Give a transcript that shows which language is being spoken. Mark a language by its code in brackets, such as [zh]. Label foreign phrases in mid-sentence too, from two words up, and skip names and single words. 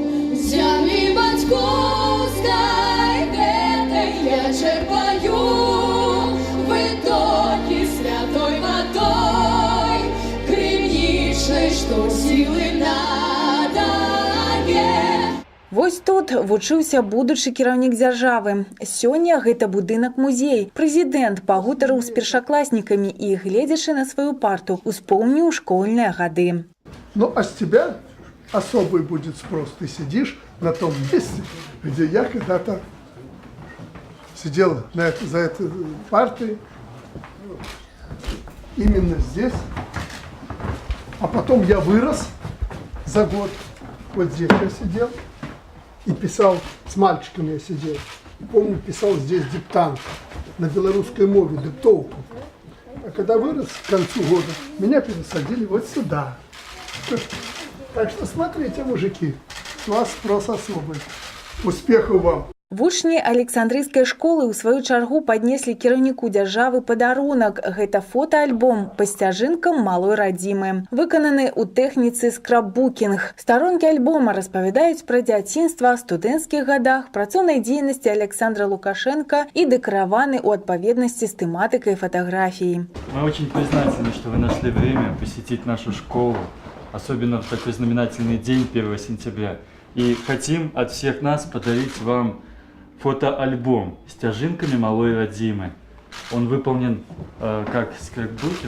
[be] Зямлі бацькоўскай гэтай я чэрпаю вытокі святой вадой, крынічнай, што сілы надае. Вось тут вучыўся будучы кіраўнік дзяржавы. Сёння гэта будынак-музей. Прэзідэнт пагутарыў з першакласнікамі і, гледзячы на сваю парту, успомніў школьныя гады. [ru] Ну, а с тебя особый будет спрос. Ты сидишь на том месте, где я когда-то сидел за этой партой, именно здесь. А потом я вырос за год. Вот здесь я сидел и писал, с мальчиком я сидел. Помню, писал здесь диктант на белорусской мове, диктовку. А когда вырос к концу года, меня пересадили вот сюда. Так что смотрите, мужики, у вас спрос особый. Успехов вам! [be] Вучні Александрыйскай школы ў сваю чаргу паднеслі кіраўніку дзяржавы падарунак. Гэта фотаальбом па сцяжынкам малой радзімы. Выкананы ў тэхніцы скраббукінг. Старонкі альбома распавядаюць пра дзяцінства, студэнцкіх гадах, працоўнай дзейнасці Александра Лукашенко і дэкараваны ў адпаведнасці з тэматыкай фотаграфіі. [ru] Мы очень признательны, что вы нашли время посетить нашу школу, особенно в такой знаменательный день, 1 сентября. И хотим от всех нас подарить вам фотоальбом с стяжинками малой родимы. Он выполнен как скраббукинг.